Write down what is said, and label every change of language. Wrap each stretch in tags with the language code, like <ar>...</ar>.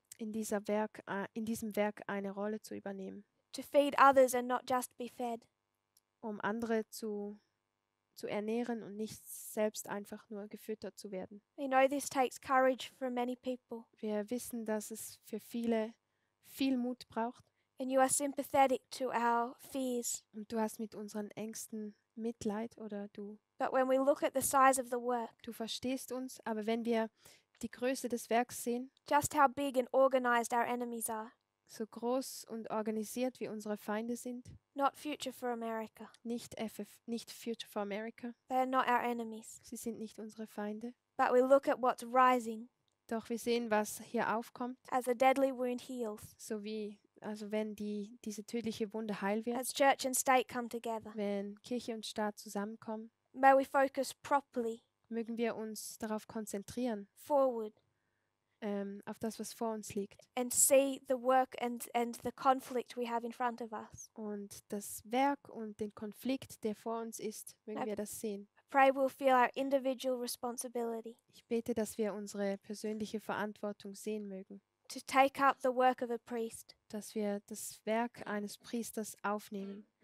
<de>in diesem Werk eine Rolle zu übernehmen,</de> <en>to feed others and not just be fed.</en> <de>um andere zu zu ernähren und nicht selbst einfach nur gefüttert zu werden.</de> <en>We know this takes courage for many people,</en> <de>Wir wissen, dass es für viele viel Mut braucht</de> <en>and you are sympathetic to our fears.</en> <de>und du hast mit unseren Ängsten Mitleid oder</de> <en>But when we look at the size of the work,</en> <de>du verstehst uns, aber wenn wir die Größe des Werks sehen,</de> <en>just how big and organized our enemies are,</en> <de>so groß und organisiert wie unsere Feinde sind,</de> <en>not Future for America.</en> <de>nicht Future for America,</de> <en>They are not our enemies.</en> <de>sie sind nicht unsere Feinde,</de> <en>But we look at what's rising</en> <de>doch wir sehen, was hier aufkommt,</de> <en>as a deadly wound heals,</en> <de>also wenn diese tödliche Wunde heil wird,</de> <en>as church and state come together.</en> <de>wenn Kirche und Staat zusammenkommen,</de> <en>May we focus properly</en> <de>mögen wir uns darauf konzentrieren,</de> <en>forward</en> <de>auf das, was vor uns liegt.</de> <en>and see the work and the conflict we have in front of us.</en> <de>Und das Werk und den Konflikt, der vor uns ist, mögen Ja. wir das sehen.</de> <en>I pray we'll feel our individual responsibility</en> <de>Ich bete, dass wir unsere persönliche Verantwortung sehen mögen,</de> <en>to take up the work of a priest.</en> <de>dass wir das Werk eines Priesters aufnehmen.</de>